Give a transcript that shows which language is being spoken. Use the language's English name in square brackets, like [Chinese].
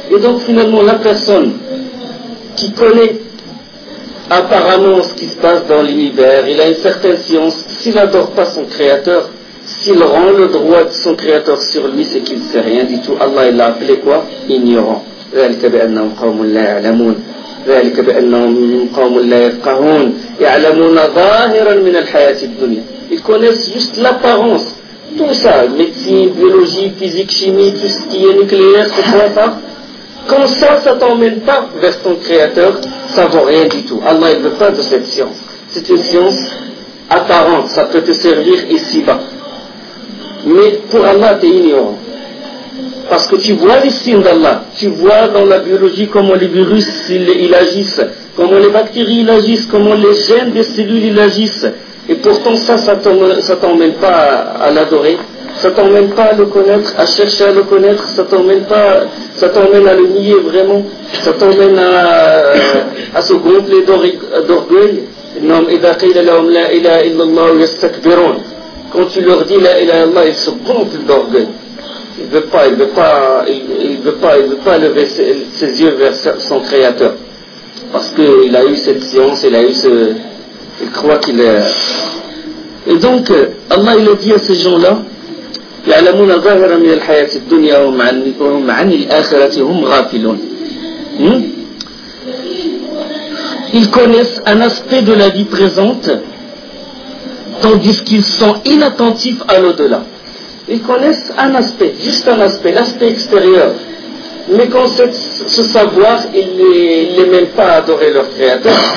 [French] Et donc finalement, la personne qui connaît apparemment ce qui se passe dans l'univers, il a une certaine science, s'il n'adore pas son créateur, s'il rend le droit de son créateur sur lui, c'est qu'il ne sait rien du tout. Allah, il l'a appelé quoi? Ignorant. [Arabic] ذلك بأنهم قوم لا يعلمون ذلك بأنهم قوم لا يفقهون يعلمون ظاهرا من الحياة الدنيا. [French] Ils connaissent juste l'apparence, tout ça, médecine, biologie, physique, chimie, tout ce qui est nucléaire, c'est quoi ça? Quand ça t'emmène pas vers ton créateur, ça vaut rien du tout. Allah, il veut pas de cette science. C'est une science apparente, ça peut te servir ici-bas. Mais pour Allah, tu es ignorant. Parce que tu vois les signes d'Allah, tu vois dans la biologie comment les virus ils agissent, comment les bactéries ils agissent, comment les gènes des cellules ils agissent. Et pourtant ça t'emmène pas à l'adorer, ça t'emmène pas à le connaître, à chercher à le connaître, ça t'emmène pas, ça t'emmène à le nier vraiment, ça t'emmène à se gonfler d'orgueil. [Arabic] Non, إذا قيل لهم لا إله إلا الله يستكبرون. [French] Quand tu leur dis la ilaha illallah, ils se gonflent d'orgueil. Il ne veut pas lever ses yeux vers son créateur. Parce qu'il a eu cette science, il croit qu'il est... Et donc, Allah il a dit à ces gens-là, [Arabic] يَعْلَمُونَ ظَهَرًا مِنَ الْحَيَاةِ الدُّنْيَا وَمْ عَنِ الْآخِرَةِ هُمْ غَافِلُونَ. [French] Ils connaissent un aspect de la vie présente, tandis qu'ils sont inattentifs à l'au-delà. Ils connaissent un aspect, juste un aspect, l'aspect extérieur. Mais quand ce savoir, ils ne les mènent pas à adorer leur créateur.